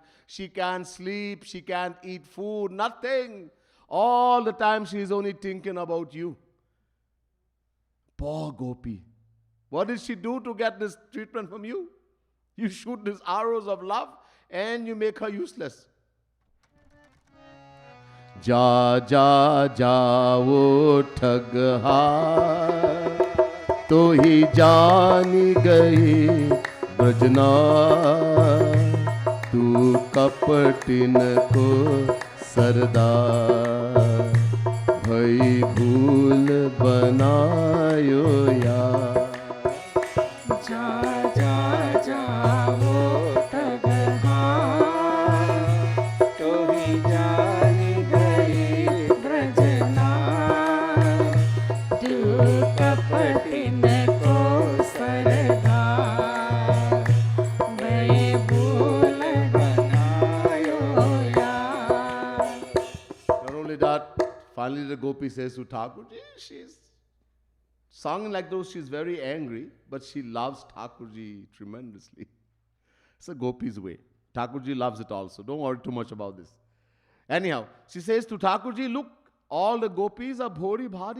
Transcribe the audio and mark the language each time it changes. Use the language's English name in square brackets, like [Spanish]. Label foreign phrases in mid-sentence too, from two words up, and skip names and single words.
[English] She can't sleep, she can't eat food, nothing. All the time she's only thinking about you. Poor gopi. What did she do to get this treatment from you? You shoot these arrows of love and you make her useless. [Braj] जा जा जा वो ठगहा तो ही जानी गई ब्रजना तू कपटिन को सरदार भई भूल बनायो या जा जा जा वो तगहा तो ही जानी गई ब्रजना तू कपटिन को सरदार भई भूल बनायो यार. [English] Not only that, finally the gopi says to Thakurji, she's sung like though she's very angry, but she loves Thakurji tremendously. It's a gopi's way. Thakurji loves it also. Don't worry too much about this. Anyhow, she says to Thakurji, look, all the gopis are [Hindi] bhori bhari.